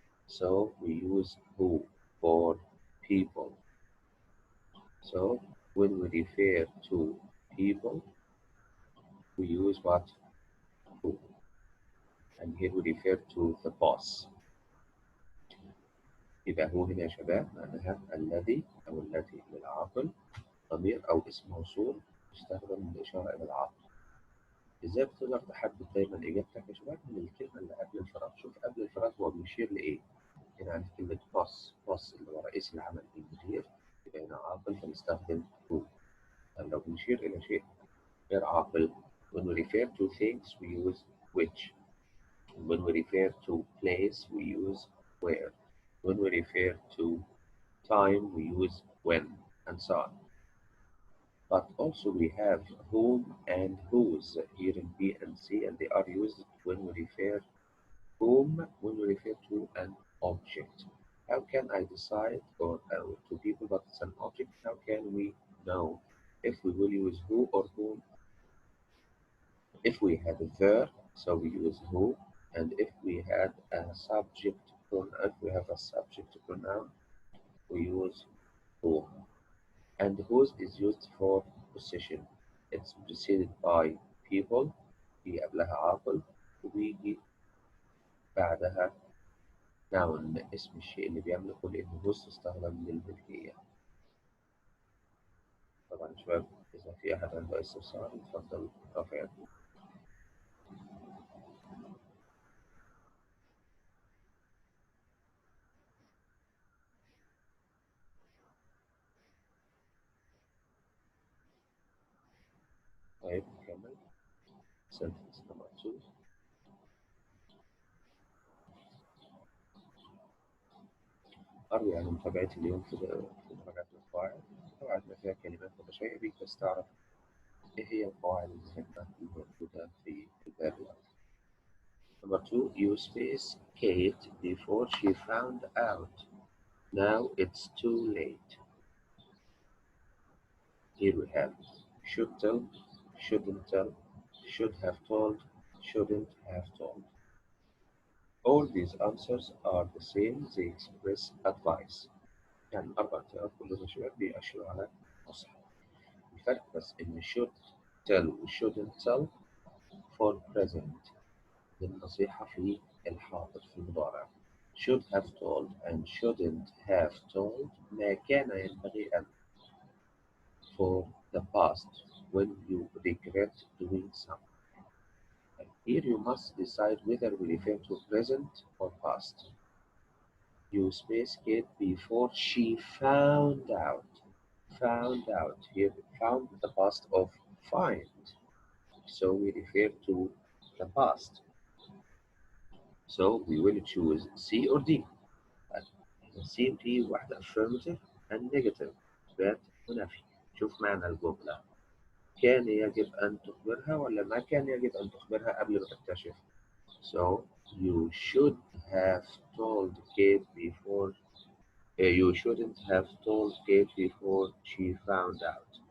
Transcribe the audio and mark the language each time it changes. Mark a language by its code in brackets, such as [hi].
[en] So we use who for people. So when we refer to people, we use what? Who. And here we refer to the boss. [ar] يبقى هو هنا يا شباب معناها الذي أو التي للعاقل ضمير أو اسم موصول يستخدم للإشارة إلى العاقل. إزاي بتقدر تحدد دايما إجابتك يا شباب من الكلمة اللي قبل الفراغ؟ شوف قبل الفراغ هو بيشير لإيه؟ هنا عندي كلمة boss اللي هو رئيس العمل المدير، يبقى هنا عاقل فنستخدم who. طب لو بنشير إلى شيء غير عاقل, [en] when we refer to things we use which. When we refer to place we use where. When we refer to time we use when, and so on. But also we have whom and whose here in B and C, and they are used when we refer whom when we refer to an object. How can I decide or to people that it's an object? How can we know if we will use who or whom? If we had a verb, so we use who, and if we had a subject pronoun, if we have a subject pronoun, we use whom. And whose is used for possession. It's preceded by people, [ar] في قبلها عاقل وبيجي بعدها noun اسم الشيء اللي بيملكه لأن whose تستخدم للملكية. طبعا يا شباب إذا في أحد عنده استفسار يتفضل رافع يده. طيب نكمل. [en] sentence number 2. [ar] أروي عن متابعتي اليوم في مراجعة القواعد. طبعا ما فيها كلمات متشابهة بيك بس تعرف إيه هي القواعد المهمة الموجودة في الباب الأول. [en] Number 2, you space Kate before she found out. Now it's too late. Here we have should tell, shouldn't tell, should have told, shouldn't have told. All these answers are the same, they express advice. [ar] يعني الأربع اختيارات كلهم شباب بيأشروا على نصح. الفرق بس إن should tell و shouldn't tell [en] for present [ar] للنصيحة في الحاضر في المضارع. [en] Should have told and shouldn't have told [ar] ما كان ينبغي أن [en] for the past when you regret doing something. And here you must decide whether we refer to present or past. You space Kate before she found out. found out. Here, found the past of find. So we refer to the past. So we will choose C or D. C and D واحدة affirmative and negative [ar] إثبات ونفي. شوف معنى الجملة. كان يجب أن تخبرها ولا ما كان يجب أن تخبرها قبل ما تكتشف. [en] So you should have told Kate before you shouldn't have told Kate before she found out.